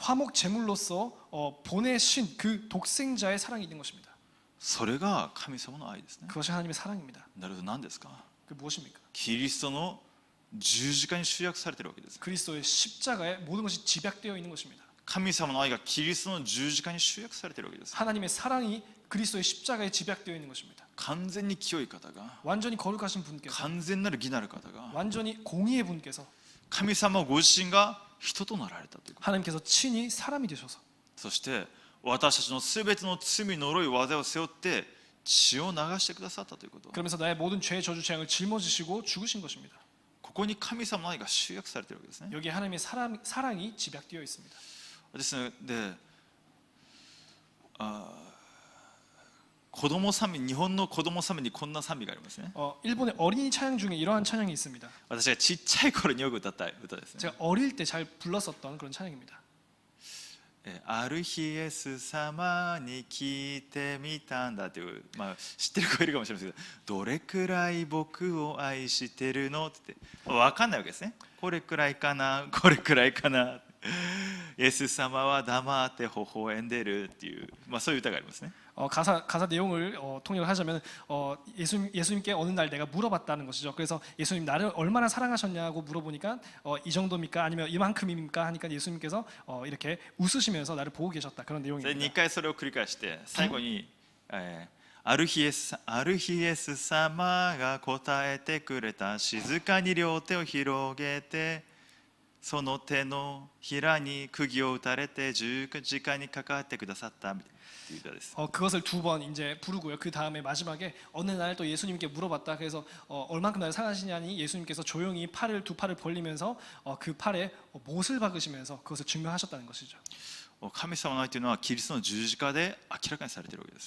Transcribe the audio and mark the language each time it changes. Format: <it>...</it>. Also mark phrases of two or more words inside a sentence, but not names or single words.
<ko>화목 제물로서 보내신 그 독생자의 사랑이 있는 것입니다.</ko> <ja>それが神様の愛ですね。</ja> <ko>그것이 하나님의 사랑입니다.</ko> <ja>なるほど、何ですか？</ja> <ko>그 무엇입니까?</ko> <ja>キリストの十字架に集約されているわけです。</ja> <ko>그리스도의 십자가에 모든 것이 집약되어 있는 것입니다.</ko> <ja>神様の愛がキリストの十字架に集約されているわけです。</ja> <ko>하나님의 사랑이 그리스도의 십자가에 집약되어 있는 것입니다.</ko> <ja>完全に清い方が、</ja> <ko>완전히 거룩하신 분께서,</ko> <ja>完全なる義なる方が、</ja> <ko>완전히 공의의 분께서,</ko> <ja>神様ご自身が人となられたということ。</ja> <ko>하나님께서 친히 사람이 되셔서</ko> <ja>そして私たちのすべての罪呪い災いを背負って血を流してくださったということ。</ja> <ko>그러면서 나의 모든 죄 저주 재앙을 짊어지시고 죽으신 것입니다.</ko> <ja>ここに神様の愛が集約されているわけですね。</ja> <ko>여기에 하나님의 사랑이 집약되어 있습니다.</ko> <ja>ですので、子供賛美、日本の子供賛美にこんな賛美がありますね。</ja> <ko>일본의 어린이 찬양 중에 이러한 찬양이 있습니다.</ko> <ja>私がちっちゃい頃によく歌った歌ですね。</ja> <ko>제가 어릴 때 잘 불렀었던 그런 찬양입니다.</ko> <ja>ある日イエス様に聞いてみたんだという、知ってる子いるかもしれませんけど、どれくらい僕を愛してるのって言って、分かんないわけですね。これくらいかな、これくらいかな、イエス様は黙って微笑んでるっていう、そういう歌がありますね。</ja> <ko>가사 내용을 통역을 하자면 예수님께 어느 날 내가 물어봤다는 것이죠. 그래서 예수님 나를 얼마나 사랑하셨냐고 물어보니까 이 정도입니까? 아니면 이만큼입니까? 하니까 예수님께서 이렇게 웃으시면서 나를 보고 계셨다. 그런 2 내용입니다.</ko> <ja>回それを繰り返して、最後に、ある日イエス様が答えてくれた。静かに両手を広げて、その手のひらに釘を打たれて十字架にかかってくださったという歌です。</ja> <ko>그것을 두 번 이제 부르고요. 그 다음에 마지막에 어느 날 또 예수님께 물어봤다. 그래서 얼만큼 나를 사랑하시냐니 예수님께서 조용히 두 팔을 벌리면서 그 팔에 못을 박으시면서 그것을 증명하셨다는 것이죠.</ko> <ja>神様の愛というのはキリストの十字架で明らかにされているわけです。</ja>